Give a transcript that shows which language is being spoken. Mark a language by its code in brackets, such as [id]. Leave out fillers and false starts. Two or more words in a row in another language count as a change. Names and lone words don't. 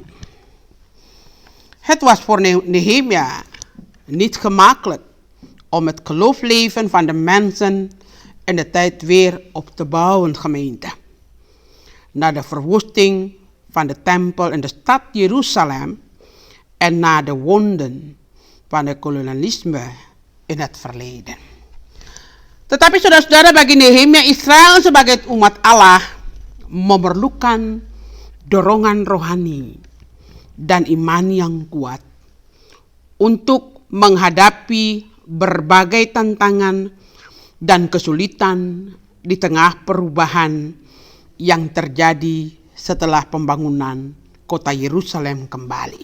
[nl] Het was voor Nehemia niet gemakkelijk om het geloofsleven van de mensen in de tijd weer op te bouwen, gemeente. Na de verwoesting van de tempel in de stad Jeruzalem en na de wonden van het kolonialisme in het verleden. [id] Tetapi saudara-saudara, bagi Nehemia, Israel sebagai umat Allah memerlukan dorongan rohani dan iman yang kuat untuk menghadapi berbagai tantangan dan kesulitan di tengah perubahan yang terjadi setelah pembangunan kota Yerusalem kembali.